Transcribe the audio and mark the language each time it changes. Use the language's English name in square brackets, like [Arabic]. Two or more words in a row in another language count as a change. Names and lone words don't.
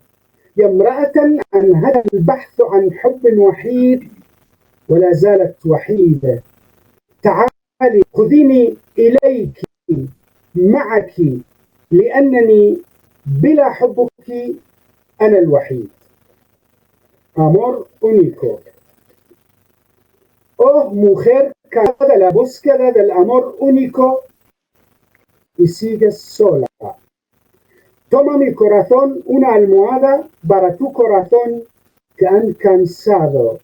[Arabic] يا امرأة أنهى البحث عن حب وحيد ولا زالت وحيدة. تعالي خذيني إليك معك لأنني بلا حبك أنا الوحيد. [Spanish] Amor único. Oh mujer cansada de la búsqueda del amor único y sigues sola. Toma mi corazón una almohada para tu corazón que han cansado.